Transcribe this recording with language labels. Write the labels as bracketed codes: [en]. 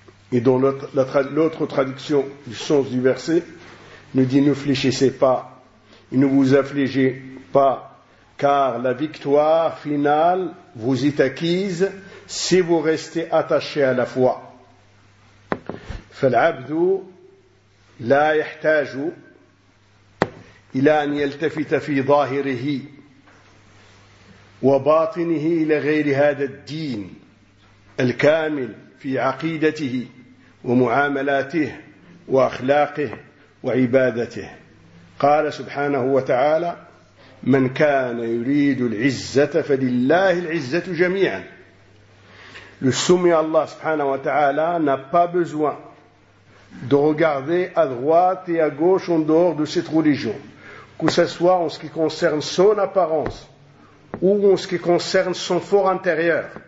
[fr] Et dans l'autre traduction du sens du verset nous dit ne fléchissez pas et ne vous affligez pas, car la victoire finale vous est acquise si vous restez attachés à la foi. [ar] فالعبد لا يحتاج إلى أن يلتفت في ظاهره وباطنه إلى غير هذا الدين الكامل في عقيدته ومعاملاته وأخلاقه وعبادته. قال سبحانه وتعالى من كان يريد العزة فلله العزة جميعا. لسمي الله سبحانه وتعالى [fr] n'a pas besoin de regarder à droite et à gauche en dehors de cette religion, que ce soit en ce qui concerne son apparence ou en ce qui concerne son fort intérieur.